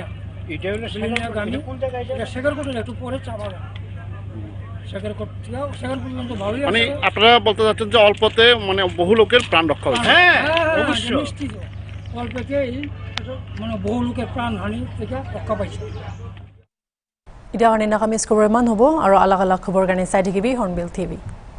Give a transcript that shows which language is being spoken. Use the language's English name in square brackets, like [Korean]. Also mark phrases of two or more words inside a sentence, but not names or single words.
[Bangla] এটা হলো বিলুনিয়া কোন জায়গায় এটা শেখারকোট একটু পরে চাপাড়া শেখারকোট থেকে শেখারকোট পর্যন্ত ভালোই মানে আপনারা বলতে চাচ্ছেন যে অল্পতে মানে বহু লোকের প্রাণ রক্ষা হয়েছে হ্যাঁ অবশ্যই অল্পতেই মানে বহু লোকের প্রাণহানি থেকে রক্ষা পাইছে [Assamese] এতিয়া নাগামিজ খবৰ ইমান হ'ব আৰু আলাগ আলাগ খবৰ কাৰণে চাই থাকিবি হৰ্ণবিল টিভি